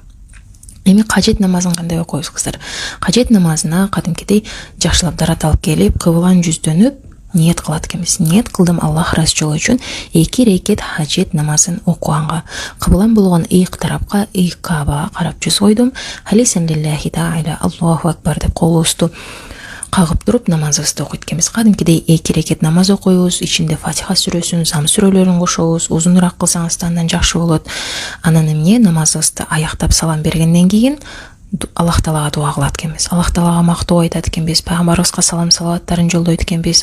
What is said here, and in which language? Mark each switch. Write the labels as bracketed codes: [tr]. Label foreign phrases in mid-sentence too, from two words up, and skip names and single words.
[ky] Эми кажет намазын кандай окуйбуз кыздар? Кажет намазына кадимкидей жакшылап дарат алып келип, кыбылан жүздөнүп, ниет кылат экенбиз. Ниет кылдым Аллах ыраазычылыгы үчүн 2 рекет хажет намазын окуганга. Кыбылан болгон ыйык тарапка, ыйык Каабага карап жүз койдум. [ar] خالصا لله تعالى، الله أكبر [ky] деп колубузду кагып туруп намазыбызды окуйт экенбиз. Кадимкидей 2 рекет намаз окуйбуз, ичинде Фатиха сүрөсүн, Зам сүрөлөрүн кошобуз. Узунураак кылсаңыз да андан жакшы болот. Анан эмне намазыбызды аяктап салам бергенден кийин Аллах таалага дуа кылат экенбиз. Аллах таалага мактоо айтат экенбиз, пайгамбарыбызга салам салаваттарын жолдойт экенбиз.